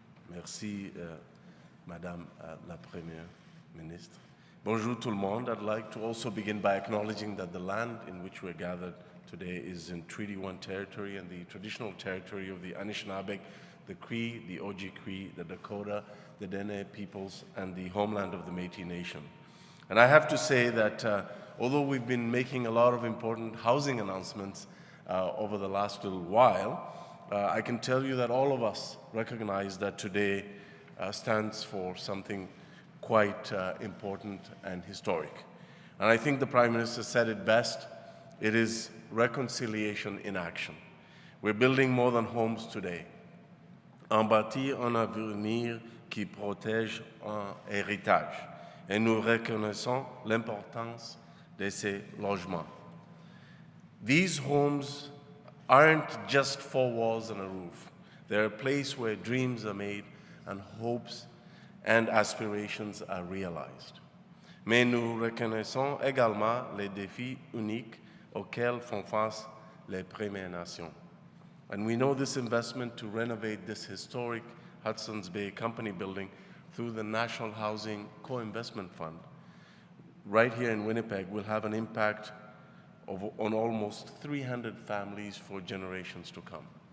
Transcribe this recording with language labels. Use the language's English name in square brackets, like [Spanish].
[French] Merci, Madame la Première Ministre. Bonjour tout le monde. [English] I'd like to also begin by acknowledging that the land in which we're gathered today is in Treaty 1 territory and the traditional territory of the Anishinaabe, the Cree, the Oji-Cree, the Dakota, the Dene peoples, and the homeland of the Métis Nation. And I have to say that although we've been making a lot of important housing announcements over the last little while, I can tell you that all of us recognize that today stands for something quite important and historic. And I think the Prime Minister said it best. It is reconciliation in action. We're building more than homes today. [French] En bâtir un avenir qui protège un héritage. Et nous reconnaissons l'importance de ces logements. [English] These homes aren't just four walls and a roof. They're a place where dreams are made and hopes and aspirations are realized. [French] Mais nous reconnaissons également les défis uniques auxquels font face les Premières Nations. [English] And we know this investment to renovate this historic Hudson's Bay Company building through the National Housing Co-Investment Fund right here in Winnipeg will have an impact on almost 300 families for generations to come.